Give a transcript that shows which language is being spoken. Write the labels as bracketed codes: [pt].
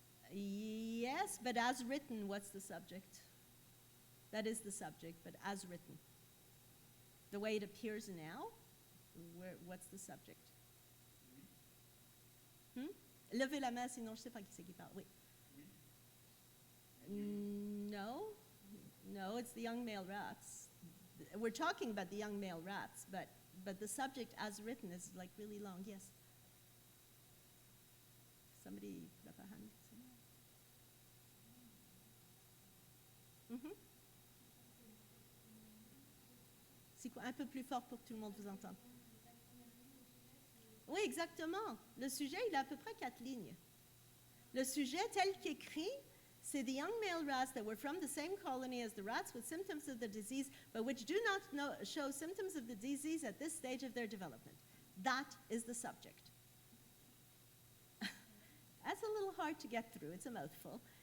[en] Yes, but as written, what's the subject? That is the subject, but as written. The way it appears now, what's the subject? [fr] Levez la main, sinon je sais pas qui c'est qui parle. Oui. [en] No, it's the young male rats. We're talking about the young male rats, but the subject as written is like really long. Yes. Somebody put up a hand. [fr] C'est quoi? Un peu plus fort pour que tout le monde vous entende. Oui, exactement. Le sujet, il a à peu près 4 lignes. Le sujet tel qu'écrit, c'est [en] the young male rats that were from the same colony as the rats with symptoms of the disease, but which do not show symptoms of the disease at this stage of their development. That is the subject. That's a little hard to get through. It's a mouthful.